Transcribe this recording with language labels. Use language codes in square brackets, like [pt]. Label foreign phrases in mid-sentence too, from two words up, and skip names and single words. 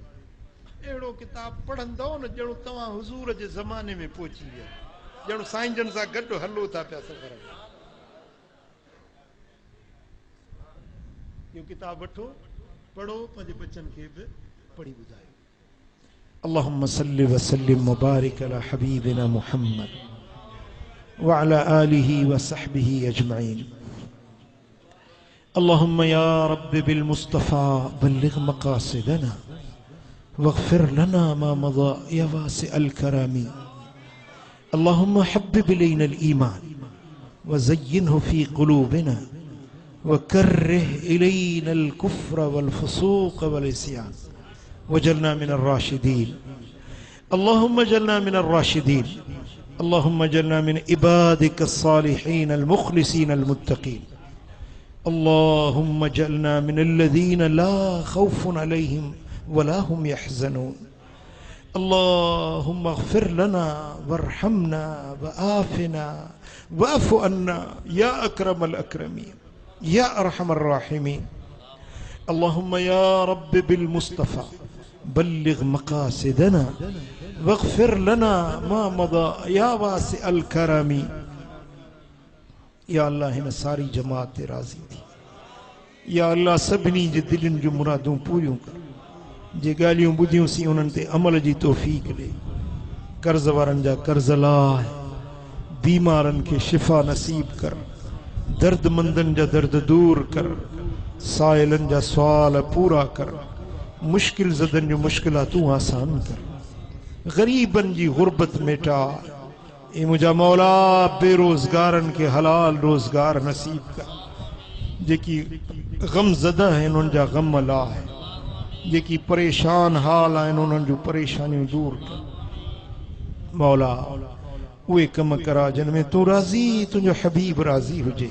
[sd] अहिड़ो किताब पढ़ंदव न ॼणो तव्हां हुज़ूर जे ज़माने में पहुची विया, ॼणो साईं जन सां गॾु हलो था पिया सफ़र में। इहो किताब वठो, पढ़ो, पंहिंजे बचनि खे बि पढ़ी ॿुधायो। [ar] اللهم صل وسلم مبارك على حبيبنا محمد وعلى آله وصحبه أجمعين. اللهم يا رب بالمصطفى بلغ مقاصدنا واغفر لنا ما مضى يا واسع الكرم. اللهم حبب إلينا الإيمان وزينه في قلوبنا وكره إلينا الكفر والفسوق والعصيان واجعلنا من الراشدين. اللهم اجعلنا من الراشدين. اللهم اجعلنا من عبادك الصالحين المخلصين المتقين. اللهم اجعلنا من الذين لا خوف عليهم ولا هم يحزنون. اللهم اغفر لنا وارحمنا وعافنا واعف عنا يا أكرم الأكرمين يا أرحم الراحمين. اللهم يا رب بالمصطفى بلغ مقاصدنا واغفر لنا ما مضى يا واسع الكرم. [sd] या अल्लाह हिन सारी जमात ते राज़ी थी। या अल्लाह सभिनी जे दिलनि जूं मुरादूं पूरियूं कर। जे ॻाल्हियूं ॿुधियूंसीं उन्हनि ते अमल जी तौफ़ीक़ ॾे। कर्ज़ वारनि जा कर्ज़ लाह, बीमारनि खे शिफ़ा नसीब कर, दर्दमंदनि जा दर्द दूर कर, साइलनि जा सुवाल पूरा कर, मुश्किल ज़दनि जूं मुश्किलातूं आसान कर, ग़रीबनि जी ग़ुरबत मिटा। ए मुंहिंजा मौला बेरोज़गारनि खे हलाल रोज़गार नसीब कर। जेकी ग़म ज़दा आहिनि उन्हनि जा ग़म लाह, जेकी परेशान हाल आहिनि उन्हनि जूं परेशानियूं दूर कर। मौला उहे कम करा जिन में तूं राज़ी, तुंहिंजो हबीब राज़ी हुजे।